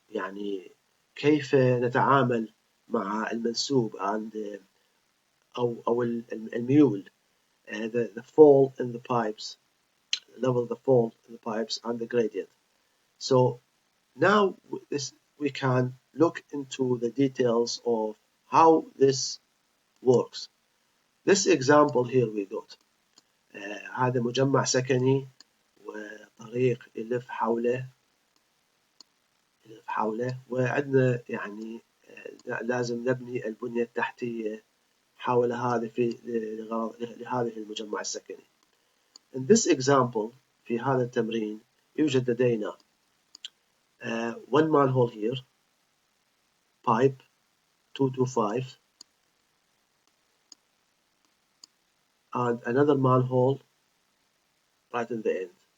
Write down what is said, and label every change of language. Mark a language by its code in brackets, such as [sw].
[ar] يعني كيف نتعامل مع المنسوب عند أو الميول, [en] the fall in the pipes, level of the fall in the pipes and the gradient. So now we can look into the details of how this works. This example here we got [ar] هذا مجمع سكني وطريق يلف حوله وعندنا يعني لازم نبني البنية التحتية حول لهذه المجمع السكني. [en] In this example [ar] في هذا التمرين يوجد لدينا [en] one manhole here, pipe 225, and another manhole right in the end.